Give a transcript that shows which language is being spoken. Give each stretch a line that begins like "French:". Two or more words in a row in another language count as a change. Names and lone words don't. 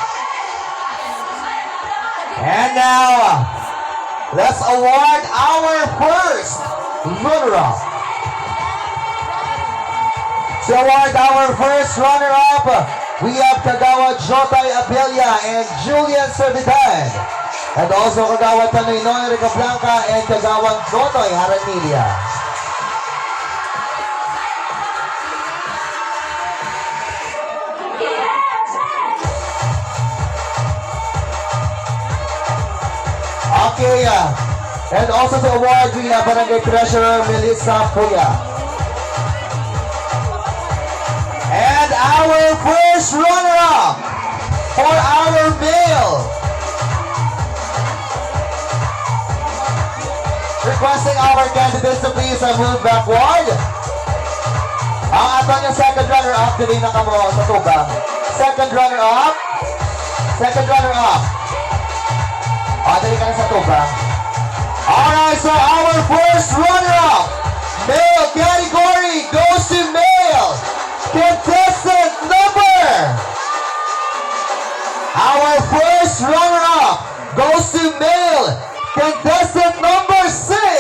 English: And now, let's award our first runner-up. To award our first runner-up, we have Kagawad Jotay Abella and Julian Servidad. And also Kagawad Tanoy Noy Rica Blanca and Kagawad Nonoy Haranilia. Okay, and also to award, we have Barangay Treasurer Melissa Puya. And our first runner-up for our male. Requesting our candidates to please move backward.
Hiligaynon: Ang aton yung second runner-up, dili na kamo sa tubang.
English: Second runner-up. Second runner-up.
Hiligaynon: Dali ka na sa tubang.
English: Alright, so our first runner-up, male category, goes to male contestant number. Our first runner-up goes to male contestant number 6.